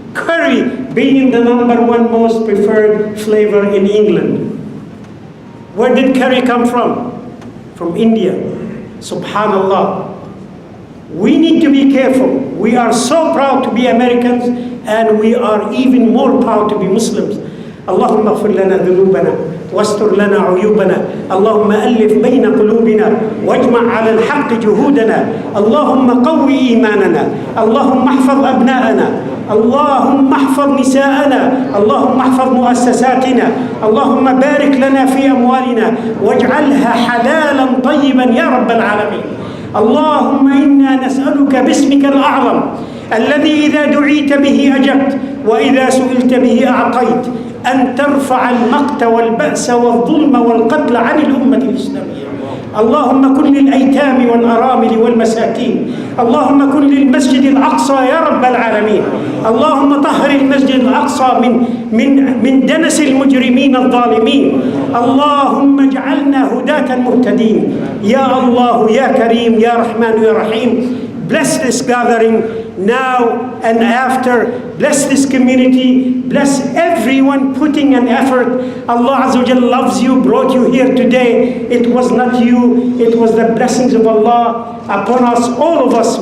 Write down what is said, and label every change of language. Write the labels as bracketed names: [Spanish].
[English] Curry being the #1 most preferred flavor in England. Where did curry come from? From India. Subhanallah. We need to be careful. We are so proud to be Americans, and we are even more proud to be Muslims. [Arabic] اللهم اغفر لنا ذنوبنا واستر لنا عيوبنا اللهم ألف بين قلوبنا واجمع على الحق جهودنا اللهم قوي إيماننا اللهم احفظ أبناءنا اللهم احفظ نساءنا اللهم احفظ مؤسساتنا اللهم بارك لنا في أموالنا واجعلها حلالا طيبا يا رب العالمين اللهم إنا نسألك باسمك الأعظم الذي إذا دعيت به أجبت وإذا سئلت به أعطيت أن ترفع المقت والبأس والظلم والقتل عن الأمة الإسلامية اللهم كن للأيتام والأرامل والمساكين اللهم كن للمسجد الأقصى يا رب العالمين اللهم طهر المسجد الأقصى من دنس المجرمين الظالمين اللهم اجعلنا هداة مهتدين يا الله يا كريم يا رحمن يا رحيم. [English] Bless this gathering now and after. Bless this community. Bless everyone putting an effort. Allah Azza wa Jalla loves you, brought you here today. It was not you, it was the blessings of Allah upon us, all of us.